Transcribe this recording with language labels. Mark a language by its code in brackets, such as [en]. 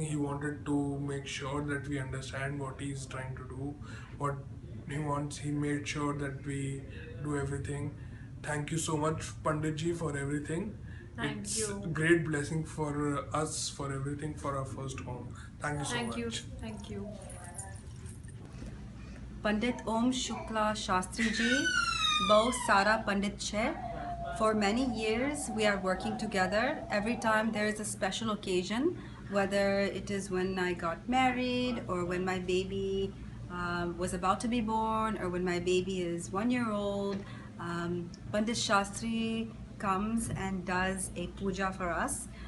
[en] He wanted to make sure that we understand what he is trying to do, what he wants. He made sure that we do everything. Thank you so much, Pandit Ji, for everything. Thank you. Great blessing for us, for everything, for our first home. Thank you so much. Thank you. [hi] पंडित ओम शुक्ला शास्त्री जी बहुत सारा पंडित है, [en] For many years, we are working together. Every time there is a special occasion, whether it is when I got married or when my baby was about to be born or when my baby is 1 year old, Pandit Shastri comes and does a puja for us.